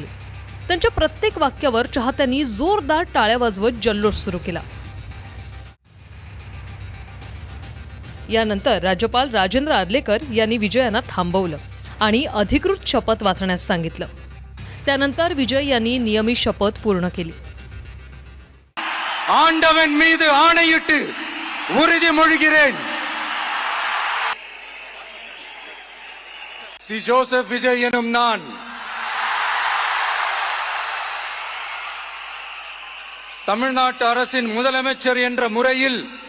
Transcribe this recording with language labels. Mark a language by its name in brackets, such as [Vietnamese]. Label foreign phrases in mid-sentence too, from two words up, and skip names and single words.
[Marathi] त्यांच्या प्रत्येक वाक्यावर चाहत्यांनी जोरदार टाळ्या वाजवत जल्लोष सुरू केला. यानंतर राज्यपाल राजेंद्र आर्लेकर यांनी विजयांना थांबवलं आणि अधिकृत शपथ वाचण्यास सांगितलं. त्यानंतर विजय यांनी नियमित शपथ पूर्ण केली. [Tamil] ஆண்டவன் மீது ஆணையிட்டு உறுதிமொழிகிறேன். சி ஜோசப் விஜய் எனும் நான் தமிழ்நாட்டு அரசின் முதலமைச்சர் என்ற முறையில்